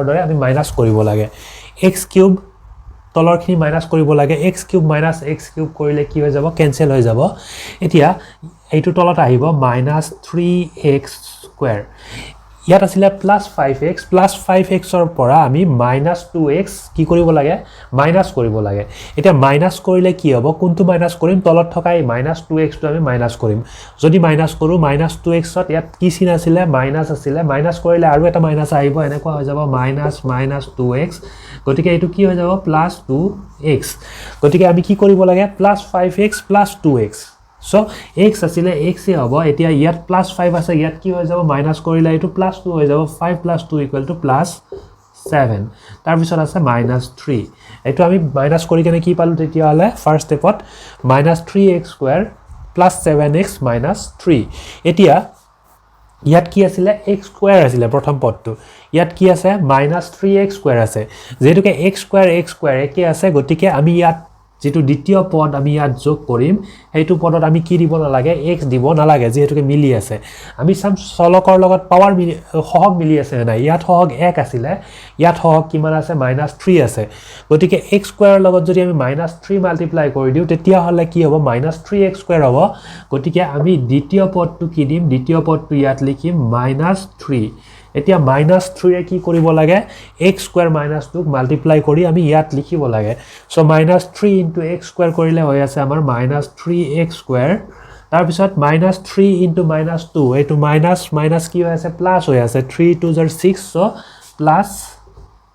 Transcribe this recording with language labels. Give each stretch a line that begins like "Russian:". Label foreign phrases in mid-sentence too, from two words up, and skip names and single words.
Assamese: দৰে আমি মাইনাস কৰিব লাগে x কিউব তলৰখিনি মাইনাস কৰিব লাগে x কিউব - x কিউব কৰিলে কি হৈ যাব কেনসেল হৈ যাব এতিয়া এইটো তলত আহিব -3x স্কয়াৰ ইয়াত আছিল +5x ৰ পৰা আমি -2x কি কৰিব লাগে মাইনাস কৰিব লাগে এতিয়া মাইনাস কৰিলে কি হ'ব কোনটো মাইনাস কৰিম তলত থকা এই -2x টো আমি মাইনাস কৰিম যদি মাইনাস কৰো -2x ত ইয়াত কি চিন আছিল মাইনাস আছিল মাইনাস কৰিলে আৰু এটা মাইনাস আহিব এনেকুৱা হৈ যাব -2x গতিকে এটো কি হৈ যাব +2x গতিকে আমি কি কৰিব লাগে +5x + 2x so x আছিল x এ হ'ব এতিয়া ইয়াত +5 আছে ইয়াত কি হৈ যাব মাইনাস কৰিলে এইটো +2 হৈ যাব 5 + 2 = +7 তাৰ বিচাৰ আছে -3 এইটো আমি মাইনাস কৰি কেনে কি পালোঁ তেতিয়া হ'লে
English: first step
Assamese: ত -3x স্কয়াৰ + 7x - 3 এতিয়া ইয়াত কি আছিল x স্কয়াৰ আছিল প্ৰথম পদটো ইয়াত কি আছে -3x স্কয়াৰ আছে যেহেতুকে x স্কয়াৰ একে আছে গতিকে আমি ইয়াত যেটো দ্বিতীয় পদ আমি ইয়াত যোগ কৰিম হেতু পদত আমি কি দিব না লাগে x দিব না লাগে যেহেতুকে মিলি আছে আমি সাম চলকৰ লগত পাৱাৰ সহগ মিলি আছে না ইয়াত সহগ 1 আছিল ইয়াত সহগ কিমান আছে -3 আছে গতিকে x স্কয়াৰৰ লগত যদি আমি -3 মাল্টিপ্লাই কৰি দিও তেতিয়া হলে কি হ'ব -3x স্কয়াৰ হ'ব গতিকে আমি দ্বিতীয় পদটো কি দিম দ্বিতীয় পদটো ইয়াত লিখিম -3 এতিয়া -3 ৰে কি কৰিব লাগে x স্কয়াৰ -2 মাল্টিপ্লাই কৰি আমি ইয়াত লিখিব লাগে সো -3 * x স্কয়াৰ কৰিলে হৈ আছে আমাৰ -3x স্কয়াৰ তাৰ পিছত -3 * -2 এটো মাইনাস কি হৈ আছে প্লাস হৈ আছে 3 2 6 সো